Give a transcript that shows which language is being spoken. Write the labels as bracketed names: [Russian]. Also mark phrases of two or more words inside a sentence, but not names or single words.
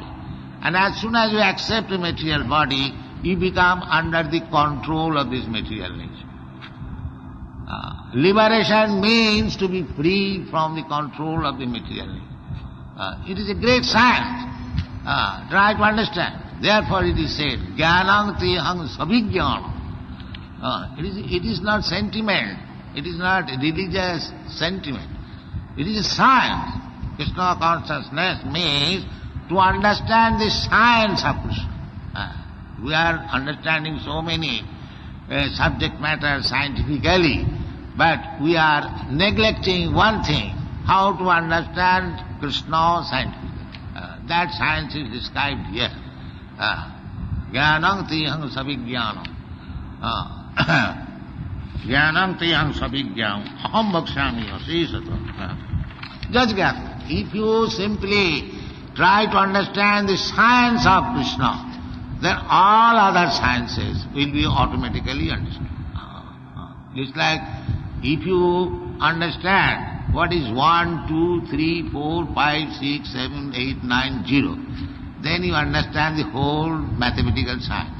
[English] And as soon as you accept a material body, you become under the control of this material nature. Liberation means to be free from the control of the material nature. It is a great science. Try to understand. Therefore it is said, [Sanskrit] Jnanam tihang sabhijnanam. [English] It is not sentiment. It is not religious sentiment. It is a science. Krishna consciousness means to understand the science of Krishna. We are understanding so many subject matter scientifically, but we are neglecting one thing, how to understand Krishna scientifically. That science is described here. [Sanskrit] Jnanam tihang sabhijnanam. Jnanam tihang sabhijnanam. Aham bhakshami asisata. [English] Just get. If you simply try to understand the science of Krishna, then all other sciences will be automatically understood. It's like if you understand what is 1, 2, 3, 4, 5, 6, 7, 8, 9, 0, then you understand the whole mathematical science.